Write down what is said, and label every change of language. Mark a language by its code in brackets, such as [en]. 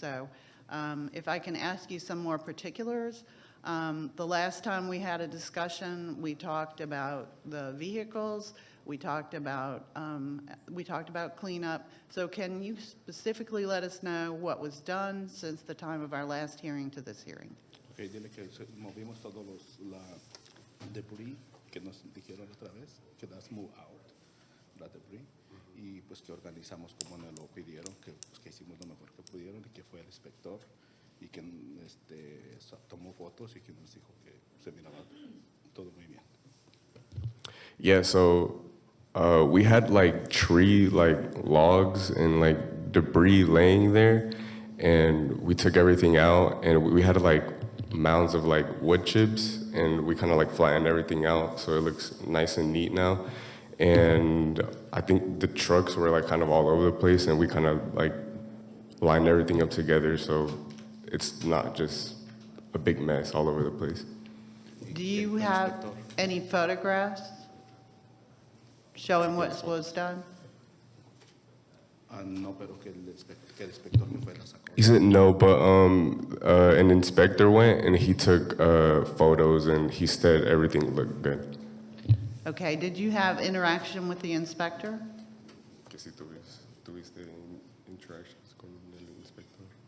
[en] So if I can ask you some more particulars, the last time we had a discussion, we talked about the vehicles, we talked about cleanup. So can you specifically let us know what was done since the time of our last hearing to this hearing? [es] ok, dile que movimos todos la debris que nos dijeron otra vez, que [en] that's move out, [es] la debris, y pues que organizamos como nos lo pidieron, que, pues, que hicimos lo mejor que pudieron y que fue el inspector y que tomó fotos y que nos dijo que se miraba todo muy bien. [en] Yeah, so we had like tree like logs and like debris laying there, and we took everything out, and we had like mounds of like wood chips, and we kind of like flattened everything out so it looks nice and neat now. And I think the trucks were like kind of all over the place, and we kind of like lined everything up together so it's not just a big mess all over the place. Do you have any photographs showing what was done? [es] No, pero que el inspector que fue la sacó. [en] He said no, but an inspector went and he took photos and he said everything looked good. Okay, did you have interaction with the inspector? [es] Que si tuviste interactions con el inspector.